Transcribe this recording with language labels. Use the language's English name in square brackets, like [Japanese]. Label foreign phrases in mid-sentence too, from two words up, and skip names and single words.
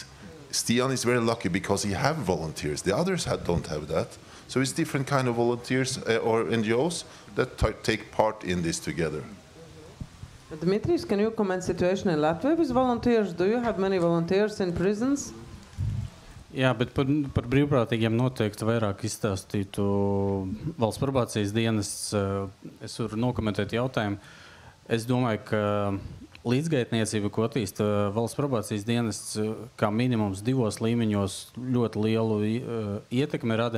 [English] Stian is very lucky because he have volunteers. The others don't have that. So it's different kind of volunteers or NGOs that take part in this together. Dimitris, can you comment situation in Latvia with volunteers? Do you have many volunteers in prisons? [Latvian] Jā, bet par brīvprātīgiem noteikti vairāk izstāstītu valsts probācijas dienests. Es varu nokomentēt jautājumu. Es domāju, ka līdzgaitniecība, ko attīsta valsts probācijas dienests, kā minimums 2 līmeņos ļoti lielu ietekmi rada.